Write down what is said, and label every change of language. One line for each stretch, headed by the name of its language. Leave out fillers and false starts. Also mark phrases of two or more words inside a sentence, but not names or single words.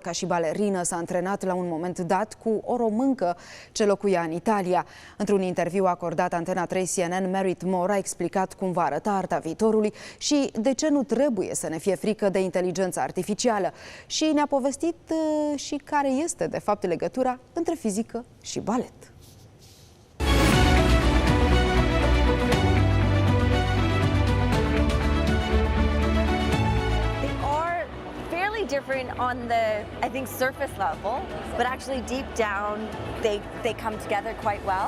Romanian: Ca și balerină s-a antrenat la un moment dat cu o româncă ce locuia în Italia. Într-un interviu acordat Antena 3 CNN, Merit Moore a explicat cum va arăta arta viitorului și de ce nu trebuie să ne fie frică de inteligența artificială. Și ne-a povestit și care este, de fapt, legătura între fizică și balet.
English: Different on the, I think, surface level, but actually deep down they come together quite well.